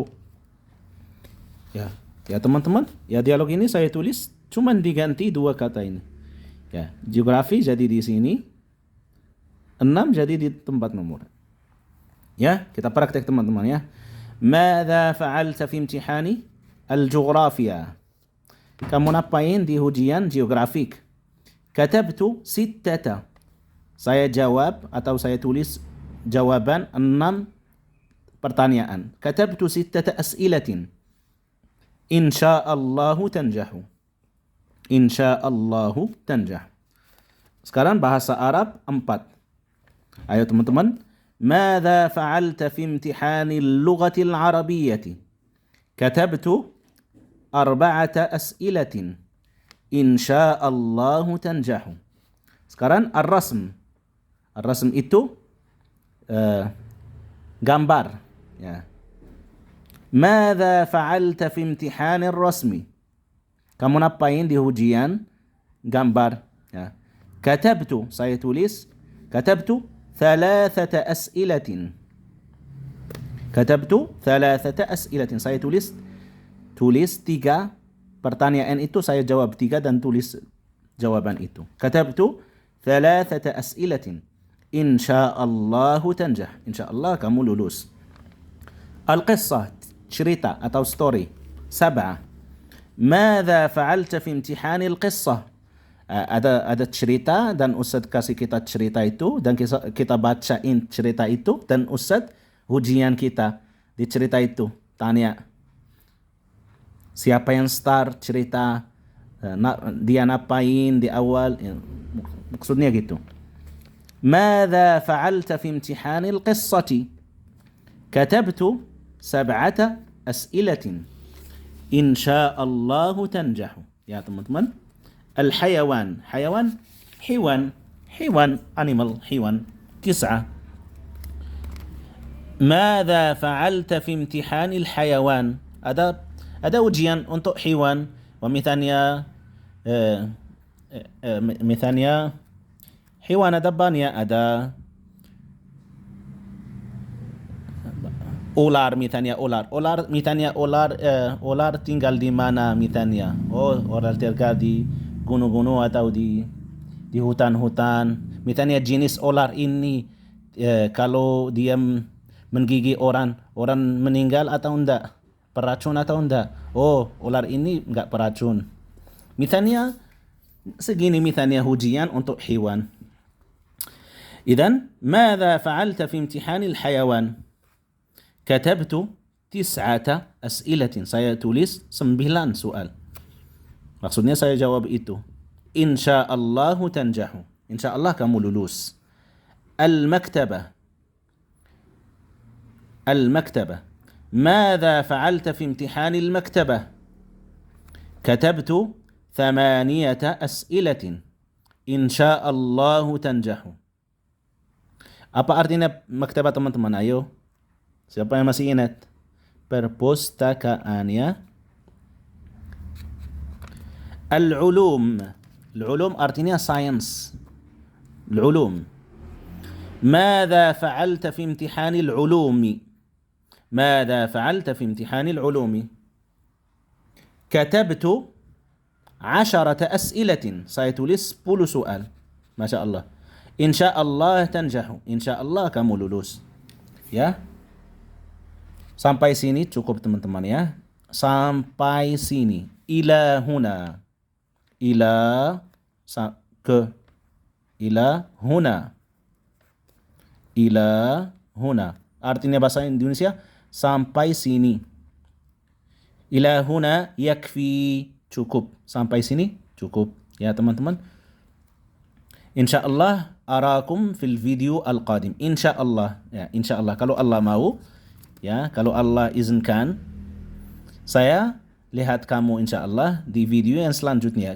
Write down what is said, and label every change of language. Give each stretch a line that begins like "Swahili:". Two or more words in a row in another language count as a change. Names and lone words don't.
Indonesian: Ya teman-teman, ya dialog ini saya tulis cuman diganti dua kata ini. Ya, geografi jadi di sini, 6 jadi di tempat nomor. Ya, kita praktek teman-teman ya.
Arabic: ماذا فعلت في امتحان الجغرافيا?
Indonesian: Kamu ngapain di ujian geografik?
Arabic: كتبت ستة.
Indonesian: Saya jawab atau saya tulis jawaban 6 pertanyaan.
Arabic: كتبت ستة أسئلة. إن شاء الله تنجح. إن شاء الله تنجح.
Indonesian: Sekarang bahasa Arab 4. Ayo teman-teman.
Arabic: ماذا فعلت في امتحان اللغة العربية? كتبت 4 أسئلة. إن شاء الله تنجح.
Indonesian: Sekarang ar-rasm. Ar-rasm itu gambar. Ya.
Arabic: ماذا فعلت في امتحان الرسم?
Indonesian: Kamu ngapain di ujian gambar? Ya. Katabtu, saya tulis.
Arabic: كتبت 3 أسئلة. كتبت 3 أسئلة.
Indonesian: Saya tulis 3 pertanyaan itu, saya jawab 3 dan tulis jawaban itu.
Arabic: كتبت 3 أسئلة. إن شاء الله تنجح.
Indonesian: Insyaallah kamu lulus. Al-qissah, cerita atau story. 7.
Arabic: ماذا فعلت في امتحان القصة?
Indonesian: Ada cerita dan Ustaz kasih kita cerita itu dan kita bacain cerita itu dan Ustaz ujian kita di cerita itu. Tanya siapa yang start cerita, dia ngapain di awal, ya, maksudnya gitu.
Arabic: ماذا فعلت في امتحان القصة? كتبت 7 أسئلة. إن شاء الله تنجح.
Indonesian: Ya teman-teman. Al-hayawan. Hayawan, hewan, animal, hewan. 9.
Arabic: ماذا فعلت في امتحان الحيوان?
Indonesian: Ada ujian untuk hewan. Wa misalnya Hewan depannya ada ular misalnya ular. Ular tinggal di mana misalnya? Oh, ular tinggal di gunung-gunung atau di hutan-hutan. Misalnya jenis ular ini kalau dia menggigit orang meninggal atau enggak? Beracun atau enggak? Oh, ular ini enggak beracun. Misalnya segini misalnya ujian untuk hewan.
Arabic: إذن ماذا فعلت في امتحان الحيوان؟ كتبت 9 أسئلة.
Indonesian: Saya tulis 9 soal. Maksudnya saya jawab itu.
Arabic: إن شاء الله تنجح.
Indonesian: Insyaallah kamu lulus.
Arabic: المكتبة. ماذا فعلت في امتحان المكتبة؟ كتبت 8 أسئلة. إن شاء الله تنجح.
Indonesian: Apa artinya maktabah teman-teman? Ayo. Siapa yang masih ingat? Perpustakaan ya. Al-ulum. Al-ulum artinya science. Al-ulum.
Arabic: ماذا فعلت في امتحان العلوم؟ ماذا فعلت في امتحان العلوم؟ كتبت 10 أسئلة.
Indonesian: Saya tulis 10 soal.
Arabic: ما شاء الله. إن شاء الله تنجح.
Indonesian: Insyaallah kamu lulus. Ya. Sampai sini cukup teman-teman ya. Sampai sini.
Arabic: إلى هنا. إلى هنا. إلى هنا.
Indonesian: Artinya bahasa Indonesia sampai sini.
Arabic: إلى هنا يكفي. Cukup.
Indonesian: Sampai sini cukup. Ya teman-teman.
Arabic: إن شاء الله أراكم في الفيديو القادم. Insyaallah.
Indonesian: Ya, insyaallah kalau Allah mau, ya, kalau Allah izinkan, saya lihat kamu insyaallah di video yang selanjutnya.